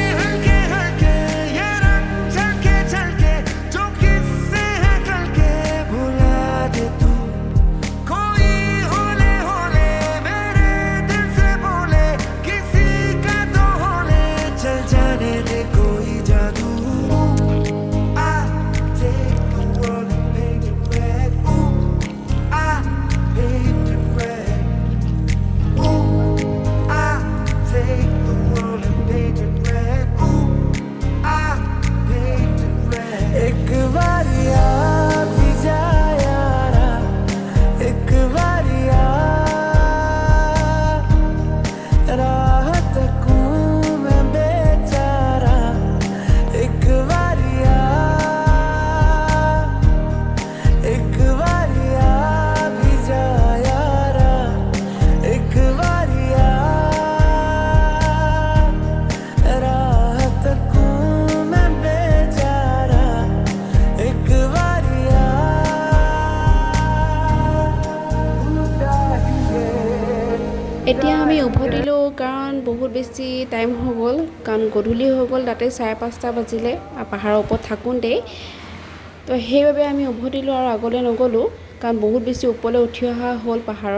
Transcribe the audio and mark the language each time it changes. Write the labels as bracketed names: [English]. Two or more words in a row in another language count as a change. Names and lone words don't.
[Hindi] हल्के हल्के ये रंग झलके झलके, जो किससे है कल के भुला दे तू, कोई होले होले मेरे दिल से बोले, किसी का तो होले चल जाने दे कोई जादू। [English] I take the world and paint it red. Ooh, I paint it red. Ooh, I take the world and paint it red. Ooh, I paint it red. [Hindi] एक बारी आ भी जा यारा, एक बारी आ, राह तकूं मैं बेचारा, एक बारी आ, एक बारी आ भी जा यारा, एक बारी आ, राह तकूं मैं बेचारा, एक बारी आ, [Assamese] এতিয়া আমি উভতিলোঁ কাৰণ বহুত বেছি টাইম হৈ গ'ল, কাৰণ গধূলি হৈ গ'ল, তাতে 5:30 বাজিলে পাহাৰৰ ওপৰত থাকোঁতেই। তো সেইবাবে আমি উভতিলোঁ আৰু আগলৈ নগ'লোঁ, কাৰণ বহুত বেছি ওপৰলৈ উঠি অহা হ'ল পাহাৰৰ।